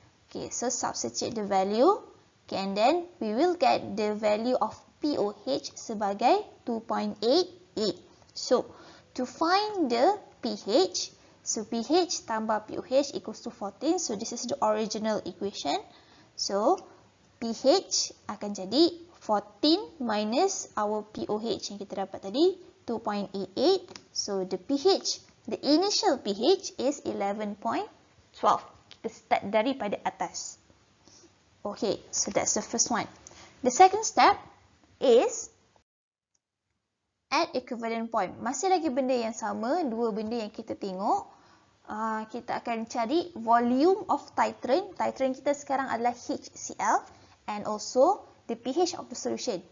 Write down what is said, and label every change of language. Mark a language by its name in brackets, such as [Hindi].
[English] Okay, so substitute the value. Okay, and then we will get the value of POH sebagai 2.88. So, to find the pH, so pH tambah POH equals to 14. So, this is the original equation. [Malay] So, pH akan jadi 14 minus our POH yang kita dapat tadi, 2.88. [English] So, the pH, the initial pH is 11.12. [Malay] Kita start daripada atas. [English] Okay, so that's the first one. The second step is at equivalent point. [Malay] Masih lagi benda yang sama, dua benda yang kita tengok. Kita akan cari volume of titrant. [English] Titrant kita sekarang adalah HCl and also the pH of the solution.